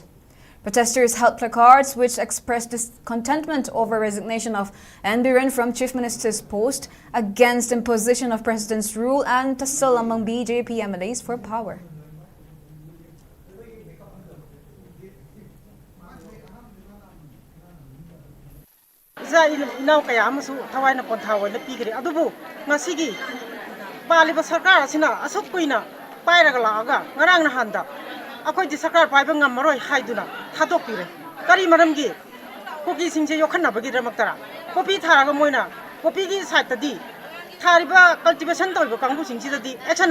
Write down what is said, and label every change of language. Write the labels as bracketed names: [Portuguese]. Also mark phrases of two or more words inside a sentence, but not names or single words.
[English] Protesters held placards which expressed discontentment over resignation of Biren from Chief Minister's post, against imposition of President's rule, and tussle among BJP MLAs for power. [Manipuri] Now kaya amasu thawai na ponthawa na pigre adubu ngasigi paliba sarkar asina asuk kuina pairaga laaga ngarang na handa akoi di sarkar paiba ngammaroi haiduna thadokpire kari maramgi kopi singse yokhanna bagi ramaktara kopi tharaga moina kopi gi side tadi thariba cultivation toiba kangbu singsi tadi action